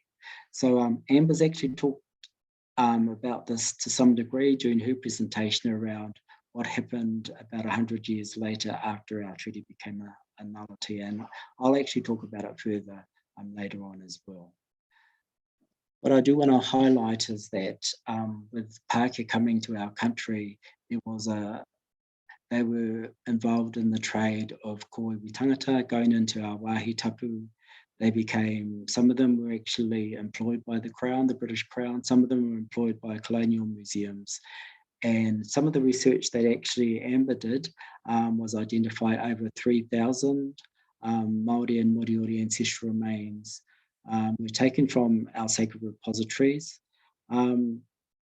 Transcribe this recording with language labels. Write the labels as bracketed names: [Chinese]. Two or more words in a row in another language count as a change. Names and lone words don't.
[English] So Amber's actually talked about this to some degree during her presentation around what happened about 100 years later after our treaty became a nullity, and I'll actually talk about it further later on as well. What I do want to highlight is that with Pākehā coming to our country, they were involved in the trade of [Māori] koiwi tangata [English] going into our [Māori] wāhi tapu. [English] Some of them were actually employed by the Crown, the British Crown, some of them were employed by colonial museums. And some of the research that actually Amber did was identify over 3,000 Māori and Moriori ancestral remains were taken from our sacred repositories.